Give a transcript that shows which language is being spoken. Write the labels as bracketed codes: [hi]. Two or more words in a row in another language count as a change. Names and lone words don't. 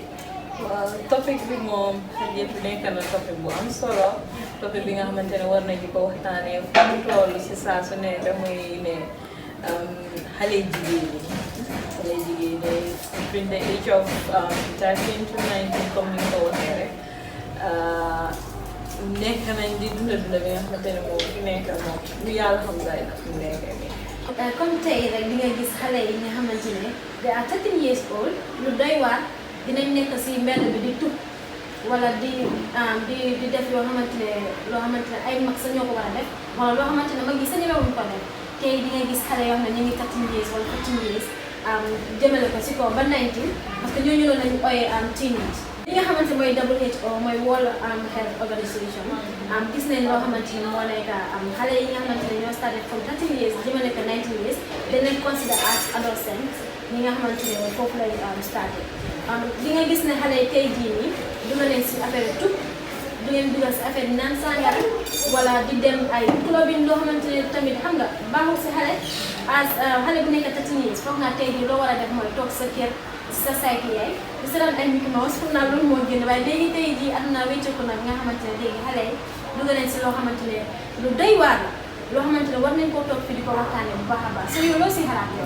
[wo] waaw topic bi moom yëpp nekk na topic bu am solo topic bi nga xamante ne war nañu ko waxtaanee fu mu toll si saa su ne damay ne xale jigéen ñi [en] between the age of 13 to 19 [wo] comme ni nga ko waxee rek nekk nañ di dunda bi nga xamante ne moom fi nekk moom lu yàlla xam daay nag mu nekk nii. comme tey rek di nga gis xale yi nga xamante ne [en] they are 13 years old [wo] lu doy waar dinañ nekk si mbedd bi di tub wala di def yoo xamante ne ay mag sa ñoo ko war a def wala loo xamante ne mag yi sa ñemewuñ ko def tey di nga gis xale yoo xam ne ñu ngi 13 years wala 14 years jëmale ko si kaw ba 19 [fr] parce que [wo] ñooñu noonu lañu ooyee teenage li nga xamante mooy WHO mooy World Health Organization gis nañ loo xamante ni moo nekk xale yi nga xamante ne ñoo [en] started from 13 years [wo] jëmale ko 19 years dañ leen [en] consider as adolescents [wo] ñi nga xamante ne foofu lay started li nga gis ne xale yi tey jii nii duma leen si affaire tub du ngeen dugal si affaire naan sàngara wala di dem ay clubin loo xamante ne tamit xam nga baaxul si xale as xale bu nekk 13 years foog nga tey jii loo war a def mooy toog sa kër sa saytu yaay di seetaan ay Mickey Mouse foog naa loolu moo génn waaye léegi tey jii àdduna wécceeku nag nga xamante ne léegi xale yi dugal leen si loo xamante ne lu doy waar la loo xamante ne war nañ koo toog fi di ko waxtaanee bu baax a baax so yow loo si xalaat yow.